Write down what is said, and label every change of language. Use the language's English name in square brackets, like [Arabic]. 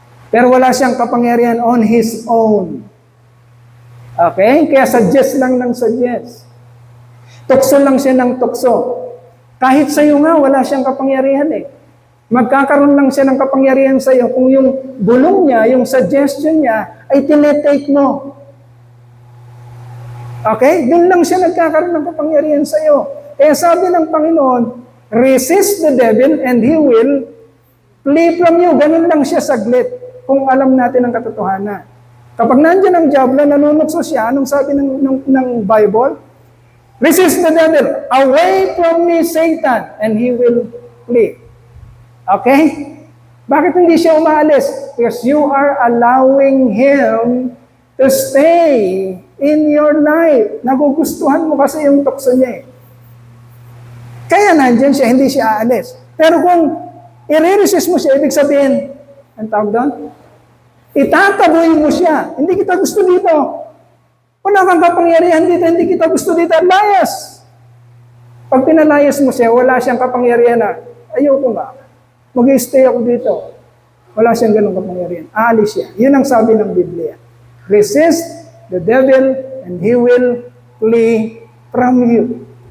[Filipino] Pero wala siyang kapangyarihan [English] on his own. [Filipino] Okay? Kaya suggest lang ng suggest. Tukso lang siya ng tukso. Kahit sa'yo nga, wala siyang kapangyarihan eh. Magkakaroon lang siya ng kapangyarihan sa'yo kung yung bulong niya, yung suggestion niya, ay tinetake mo. Okay? Doon lang siya nagkakaroon ng kapangyarihan sa'yo. Kaya sabi ng Panginoon, [English] resist the devil and he will flee from you. [Filipino] Ganun lang siya saglit kung alam natin ang katotohanan. Kapag nandiyan ang diablo, nanunukso siya, anong sabi ng Bible? [English] Resist the devil. Away from me, Satan, and he will flee. Okay? [Filipino] Bakit hindi siya umaalis? [English] Because you are allowing him to stay in your life. [Filipino] Nagugustuhan mo kasi yung tukso niya eh. Kaya nandyan siya, hindi siya aalis. Pero kung i-resist mo siya, ibig sabihin, ang tawag doon? Itataboy mo siya. Hindi kita gusto dito. Wala kang kapangyarihan dito, hindi kita gusto dito, layas. Pag pinalayas mo siya, wala siyang kapangyarihan na, ayoko nga, mag-stay ako dito. Wala siyang ganong kapangyarihan. Aalis siya. Yun ang sabi ng Biblia. [English] Resist the devil and he will flee from you.